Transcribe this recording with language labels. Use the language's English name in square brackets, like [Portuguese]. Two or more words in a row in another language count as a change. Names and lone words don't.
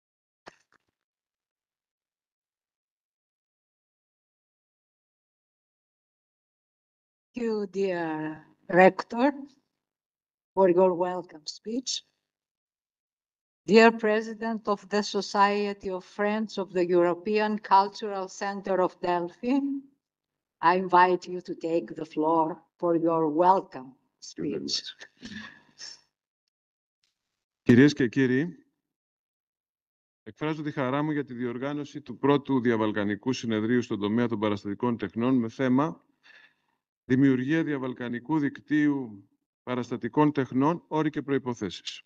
[English] Thank you, dear Rector, for your welcome speech. Dear President of the Society of Friends of the European Cultural Center of Delphi, I invite you to take the floor for your welcome speech. [Greek] Κυρίες και κύριοι, εκφράζω τη χαρά μου για τη διοργάνωση του πρώτου Διαβαλκανικού Συνεδρίου στον τομέα των Παραστατικών Τεχνών με θέμα «Δημιουργία Διαβαλκανικού Δικτύου Παραστατικών Τεχνών, όροι και προϋποθέσεις».